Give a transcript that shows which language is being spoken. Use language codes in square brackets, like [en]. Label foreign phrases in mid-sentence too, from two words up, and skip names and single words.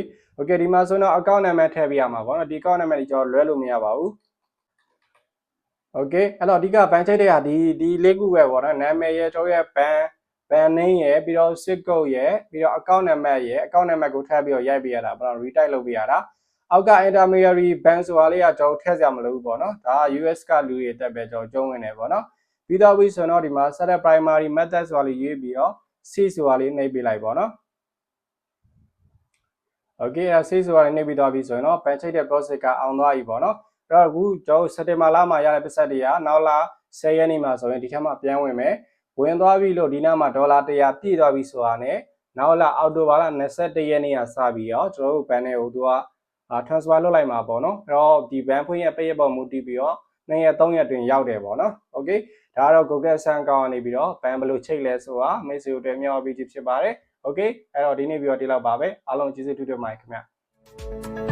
[my] Okay ဒီမှာဆိုတော့ [en] account number [my] ထည့်ပေးရမှာပေါ့နော်ဒီ [en] account number [my] ကြီးကျွန်တော်လွှဲလို့မရပါဘူးโอเคအဲ့တော့အဓိကဘန်ချိတ်တွေကဒီလေးခုပဲပေါ့နော်နာမည်ရဲ့ကျွန်တော်ရဲ့ဘန်နင်းရဲ့ပြီးတော့ [en] zip code [my] ရဲ့ပြီးတော့ [en] account number [my] ရဲ့ [en] account number [my] ကိုထပ်ပြီးတော့ရိုက်ပေးရတာပေါ့နော် retype လုပ်ပေးရတာအောက်က [en] intermediary bank [my] ဆိုတာလေးကကျွန်တော်ထည့်စရာမလိုဘူးပေါ့နော်ဒါက US ကလူတွေတက်ပဲကျွန်တော်ကျုံးဝင်နေပေါ့နော်ပြီးတော့ဆိုတော့ဒီမှာ [en] set up primary method [my] ဆိုတာလေးရေးပြီးတော့ C ဆိုတာလေးနှိပ်ပေးလိုက်ပေါ့နော် โอเคအဲ့ C ဆိုတာလေးနှိပ်ပြီးသွားပြီဆိုရင်တော့ဘန်ချိတ်တဲ့ process ကအောင်သွားပြီပေါ့နော်အဲ့တော့အခုကျွန်တော်စက်တင်ဘာလမှာရတဲ့ပတ် သက်တွေကနောက်လာ10ရက်နေ့မှာဆိုရင်ဒီထက်မှပြန်ဝင်မယ်ဝင်သွားပြီလို့ဒီနားမှာဒေါ်လာ100ပြည့်သွားပြီဆိုတာနဲ့နောက်လာအောက်တိုဘာလ21ရက်နေ့ကစပြီးတော့ကျွန်တော်တို့ဘန်နဲ့ဟိုသူကtransfer လုပ်လိုက်မှာပေါ့နော်အဲ့တော့ဒီဘန်ဖွင့်ရဲ့ပိတ်ရပေါ်မူတည်ပြီးတော့2ရက်3ရက်တွင်ရောက်တယ်ပေါ့နော်โอเคဒါကတော့ Google ဆန်ကောင်ကနေပြီးတော့ဘန်ဘယ်လိုချိတ်လဲဆိုတာမိတ်ဆွေတို့တွေ့မြောက်ပြီးဖြစ်ပါတယ်โอเคအဲ့တော့ဒီနေ့ပြီးတော့ဒီလောက်ပါပဲအားလုံးကျေးဇူးတူတူပါခင်ဗျ